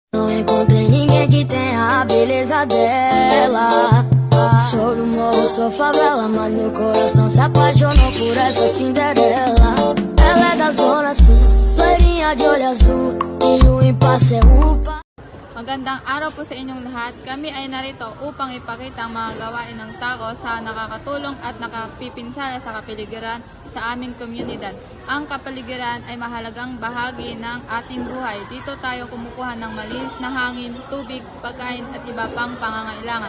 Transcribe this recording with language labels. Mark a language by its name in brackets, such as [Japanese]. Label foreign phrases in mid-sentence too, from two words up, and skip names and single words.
[Portuguese] Não encontrei ninguém que tenha a beleza dela. Sou do morro, sou favela, mas meu coração se apaixonou por essa Cinderela. Ela é da zona sul, loirinha de olho azul, e o impasse é upa. [Filipino] Magandang araw po sa inyong lahat. Kami ay narito upang ipakita ang mga gawain ng tao sa nakakatulong at nakapipinsala sa kapaligiran sa aming komunidad. Ang kapaligiran ay mahalagang bahagi ng ating buhay. Dito tayo kumukuha ng malinis na hangin, tubig, pagkain at iba pang pangangailangan.